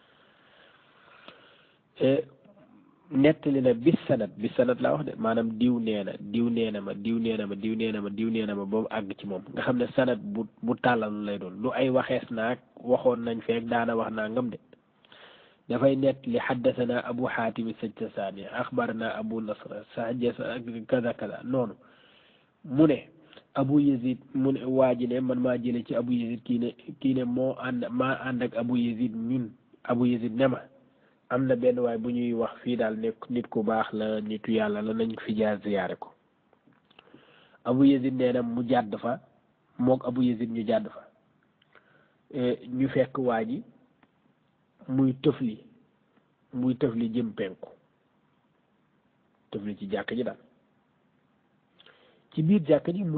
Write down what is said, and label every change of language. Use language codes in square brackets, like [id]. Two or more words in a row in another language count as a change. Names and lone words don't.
[wo] nettali na bis sanad laa wax de maanaam diw nee na ma ba mu àgg ci moom nga xam ne sanad bu tàllal lay doon lu ay waxees naag waxoon nañ feek daana wax naa ngam de dafay nettali xaddasana Abu Xaatim Sajjasaani axbarana Abu Nasr sajjasa [ar] كذا كذا [wo] noonu mu ne Abu Yazid mu ne waa ji ne man maa jële ci Abu Yazid kii ne maa ànd ak Abu Yazid ñun Abu Yazid ne ma am na benn waay bu ñuy wax fii daal nekk nit ku baax la nitu yàlla la nañ fi jaar ziyaare ko Abu Yazid nee na mu jàdd fa mook Abu Yazid ñu jàdd fa ñu fekk waa ji muy tëfli jëm penku tëfli ci jàkk ji daal ci biir jàkk ji mu